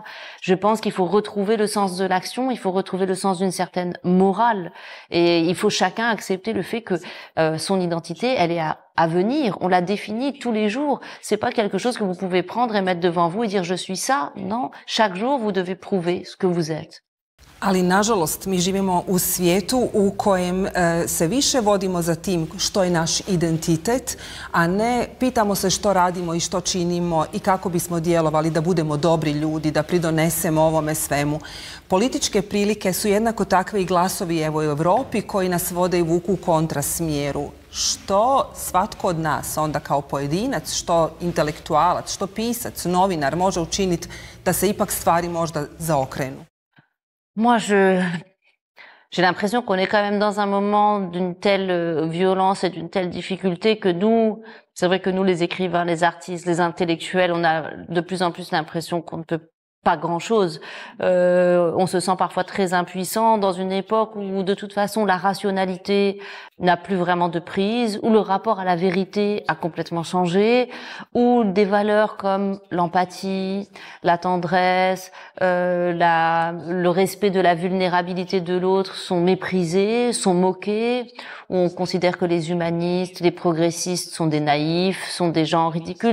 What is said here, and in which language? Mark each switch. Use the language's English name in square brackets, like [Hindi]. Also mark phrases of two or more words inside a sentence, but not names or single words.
[French] Je pense qu'il faut retrouver le sens de l'action. Il faut retrouver le sens d'une certaine morale. Et il faut chacun accepter le fait que son identité, elle est à venir. On la définit tous les jours. C'est pas quelque chose que vous pouvez prendre et mettre devant vous et dire je suis ça. Non. Chaque jour, vous devez prouver ce que vous êtes. [Croatian] Ali, nažalost, mi živimo u svijetu u kojem se više vodimo za tim što je naš identitet, a ne pitamo se što radimo i što činimo i kako bismo djelovali da budemo dobri ljudi, da pridonesemo ovome svemu. Političke prilike su jednako takve i glasovi evo u Europi koji nas vode i vuku u kontrasmjeru. Što svatko od nas onda kao pojedinac, što intelektualac, što pisac, novinar može učiniti da se ipak stvari možda zaokrenu? [French] Moi, j'ai l'impression qu'on est quand même dans un moment d'une telle violence et d'une telle difficulté que nous, c'est vrai que nous, les écrivains, les artistes, les intellectuels, on a de plus en plus l'impression qu'on ne peut pas grand-chose. On se sent parfois très impuissant dans une époque où de toute façon la rationalité n'a plus vraiment de prise, où le rapport à la vérité a complètement changé, où des valeurs comme l'empathie, la tendresse, le respect de la vulnérabilité de l'autre sont méprisées, sont moquées, où on considère que les humanistes, les progressistes sont des naïfs, sont des gens ridicules.